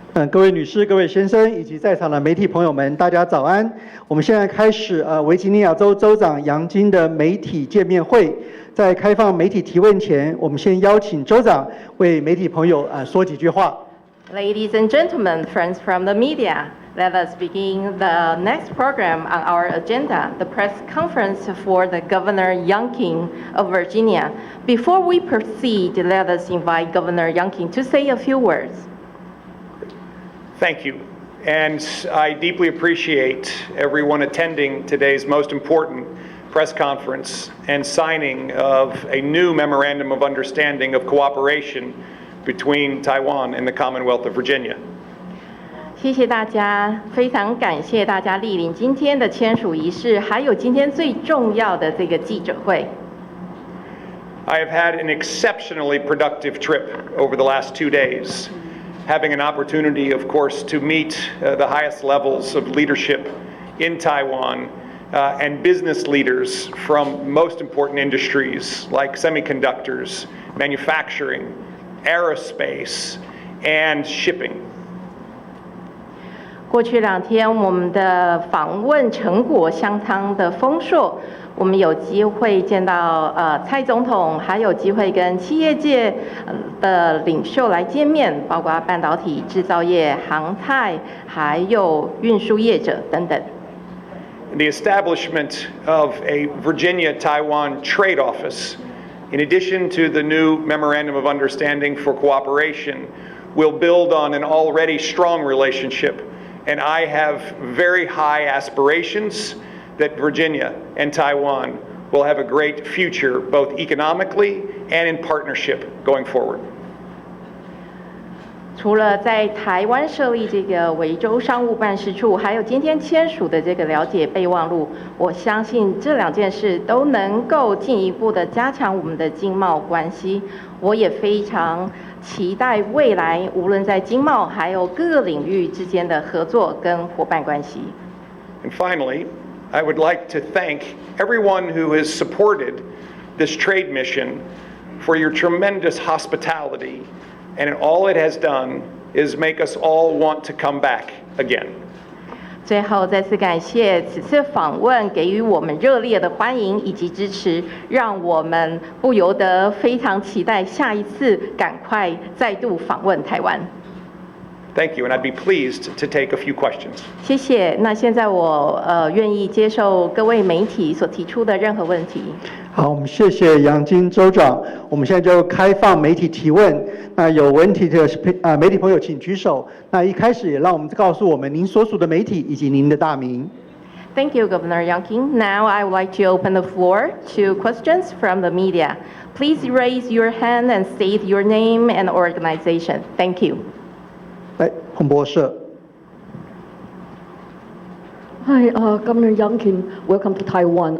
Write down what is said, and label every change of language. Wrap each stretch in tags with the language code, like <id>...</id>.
<zh>各位女士、各位先生以及在场的媒体朋友们，大家早安。我们现在开始维吉尼亚州州长杨金的媒体见面会。在开放媒体提问前，我们先邀请州长为媒体朋友说几句话。</zh> <en>Ladies and gentlemen, friends from the media, let us begin the next program on our agenda, the press conference for the Governor Youngkin of Virginia. Before we proceed, let us invite Governor Youngkin to say a few words. Thank you. And I deeply appreciate everyone attending today's most important press conference and signing of a new memorandum of understanding of cooperation between Taiwan and the Commonwealth of Virginia.</en> <zh>谢谢大家，非常感谢大家莅临今天的签署仪式，还有今天最重要的这个记者会。</zh> <en>I have had an exceptionally productive trip over the last 2 days, having an opportunity, of course, to meet the highest levels of leadership in Taiwan and business leaders from most important industries like semiconductors, manufacturing, aerospace, and shipping.</en> <zh>过去2天，我们的访问成果相当的丰硕。我们有机会见到蔡总统，还有机会跟企业界的领袖来见面，包括半导体制造业、航太，还有运输业者等等。</zh> <en>The establishment of a Virginia-Taiwan trade office, in addition to the new Memorandum of Understanding for Cooperation, will build on an already strong relationship, and I have very high aspirations that Virginia and Taiwan will have a great future, both economically and in partnership going forward.</en> <zh>除了在台湾设立这个维州商务办事处，还有今天签署的这个了解备忘录，我相信这2件事都能够进一步的加强我们的经贸关系。我也非常期待未来无论在经贸还有各个领域之间的合作跟伙伴关系。</zh> <en>And finally, I would like to thank everyone who has supported this trade mission for your tremendous hospitality, and all it has done is make us all want to come back again.</en> <zh>最后再次感谢此次访问给予我们热烈的欢迎以及支持，让我们不由得非常期待下一次赶快再度访问台湾。</zh> <en>Thank you, and I'd be pleased to take a few questions.</en> <zh>谢谢。那现在我愿意接受各位媒体所提出的任何问题。好，我们谢谢杨金州长。我们现在就开放媒体提问。那有问题的媒体朋友请举手。那一开始也让我们告诉我们您所属的媒体以及您的大名。</zh> <en>Thank you, Governor Youngkin. Now I would like to open the floor to questions from the media. Please raise your hand and state your name and organization. Thank you.</en> <zh>来，洪博社。</zh> <en>Hi, Governor Youngkin. Welcome to Taiwan.</en>